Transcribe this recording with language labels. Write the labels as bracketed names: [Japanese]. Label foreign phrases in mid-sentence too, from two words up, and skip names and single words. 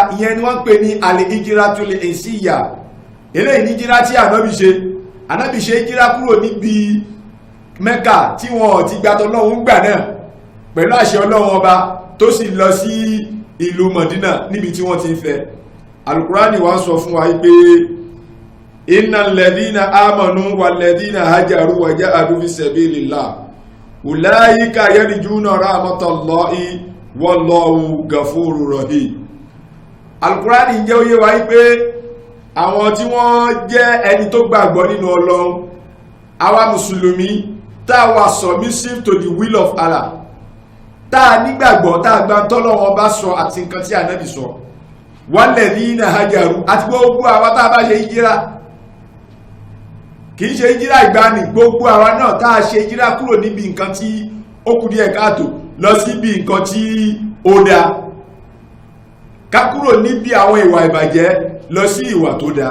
[Yoruba] Ìyẹn ni wọ́n pè ní [Arabic] الهجرة الحسية. [Yoruba] Eléyìí ní ìjírá tí Ànábì ṣe ìjírá kúrò níbi Mẹ́kà tí wọ́n ti gbà tọ́lọ́hun gbà náà pẹ̀lú àṣẹ Ọlọ́run ọba, tó sì lọ sí ìlú Mọ̀dínà níbi tí wọ́n ti ń fẹ́. Al-Qur'ani wá sọ fún wa pé [Arabic] إن الذين آمنوا والذين هاجروا وجاهدوا في سبيل الله أولئك يرجون رحمة الله والله غفور رحيم. [Yoruba] Al-Qur'ani jẹ́ ó yé wa pé àwọn tí wọ́n jẹ́ ẹni tó gbàgbọ́ nínú Ọlọ́run, àwa mùsùlùmí tá a wà [English] submissive to the will of Allah, [Yoruba] tá a nígbàgbọ́, tá a gbà tọ́lọ́run bá sọ àti nǹkan tí Ànábì sọ, [Arabic] والذين هاجروا, [Yoruba] àti gbogbo àwa tá a bá ṣe ìjírá. Kì í ṣe ìjírá ìgbani, gbogbo àwa náà tá a ṣe ìjírá kúrò níbi nǹkan tí ó kù díẹ̀ káàtó lọ síbi nǹkan tí ó dáa, ká kúrò níbi àwọn ìwà ìbàjẹ́ lọ sí ìwà tó dáa.